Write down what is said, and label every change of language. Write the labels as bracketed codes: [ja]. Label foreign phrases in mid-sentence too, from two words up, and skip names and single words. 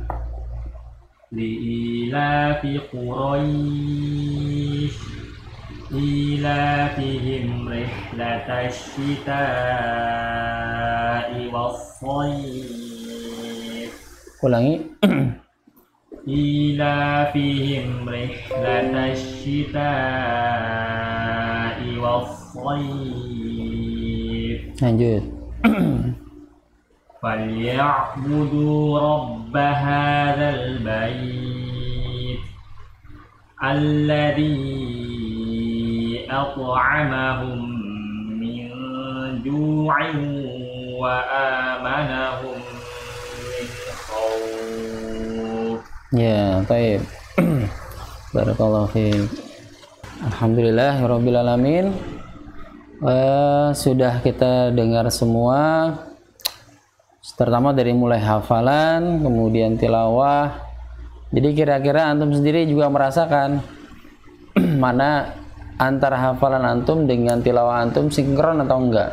[ar] لإيلاف قريش إيلافهم رحلة الشتاء والصيف. [id] Ulangi. [ar] إيلافهم رحلة الشتاء والصيف. [id] Lanjut. [ar] فليعبدوا رب هذا البيت الذي أطعمهم من جوع وآمنهم من خوف. [id] Ya, baik. [ar] بارك الله فيك. الحمد لله رب العالمين. [id] Sudah kita dengar semua, terutama dari mulai hafalan, kemudian tilawah. Jadi kira-kira antum sendiri juga merasakan mana antara hafalan antum dengan tilawah antum sinkron atau enggak?